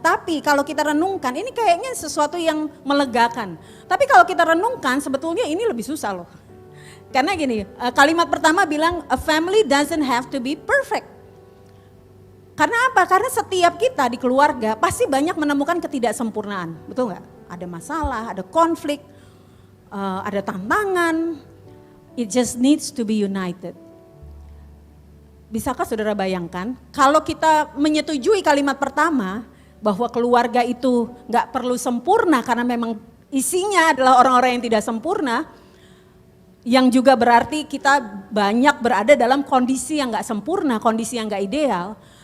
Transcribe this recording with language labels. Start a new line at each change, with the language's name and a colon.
Indonesian: Tapi kalau kita renungkan, ini kayaknya sesuatu yang melegakan. Tapi kalau kita renungkan, sebetulnya ini lebih susah loh. Karena gini, kalimat pertama bilang,
English: a family doesn't have to be perfect.
Indonesian: Karena apa? Karena setiap kita di keluarga pasti banyak menemukan ketidaksempurnaan, betul nggak? Ada masalah, ada konflik, ada tantangan.
English: It just needs to be united.
Indonesian: Bisakah saudara bayangkan kalau kita menyetujui kalimat pertama bahwa keluarga itu nggak perlu sempurna karena memang isinya adalah orang-orang yang tidak sempurna, yang juga berarti kita banyak berada dalam kondisi yang nggak sempurna, kondisi yang nggak ideal.